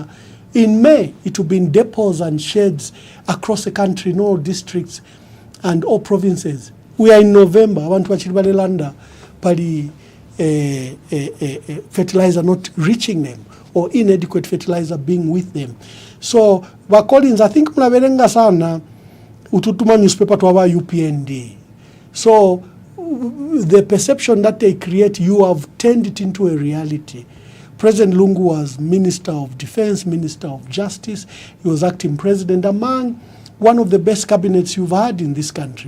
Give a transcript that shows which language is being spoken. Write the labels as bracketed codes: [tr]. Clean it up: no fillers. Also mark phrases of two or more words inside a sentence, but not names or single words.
[en] In May, it will be in depots and sheds across the country, in all districts and all provinces. We are in November. I want to achieve Landa, Pali fertilizer not reaching them, or inadequate fertilizer being with them. So, Collins, I think [ny] mnaverenga sana ututuma [en] newspaper to our UPND. So, the perception that they create, you have turned it into a reality. President Lungu was Minister of Defense, Minister of Justice. He was acting president, among one of the best cabinets you've had in this country.